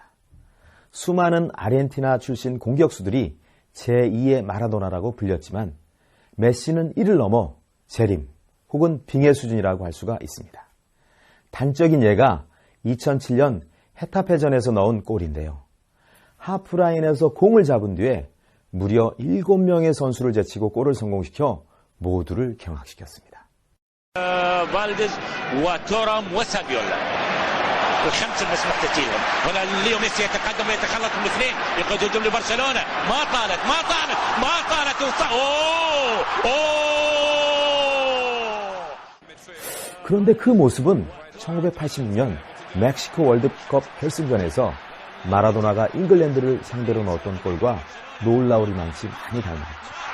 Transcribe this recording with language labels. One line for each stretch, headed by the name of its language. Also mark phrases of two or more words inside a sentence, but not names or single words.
Korean: 수많은 아르헨티나 출신 공격수들이 제2의 마라도나라고 불렸지만 메시는 이를 넘어 재림 혹은 빙의 수준이라고 할 수가 있습니다. 단적인 예가 2007년 헤타페전에서 넣은 골인데요. 하프라인에서 공을 잡은 뒤에 무려 7명의 선수를 제치고 골을 성공시켜 모두를 경악시켰습니다.
Arabic: فالديز وتورام وسابيولا الخمسه المسموح تسجيلهم هنا ليو ميسي يتقدم ويتخلص من الاثنين يقودون لبرشلونه ما طالت
Korean: 그런데 그 모습은 1986년 멕시코 월드컵 결승전에서 마라도나가 잉글랜드를 상대로 넣었던 골과 놀라울 만치 많이 닮았죠.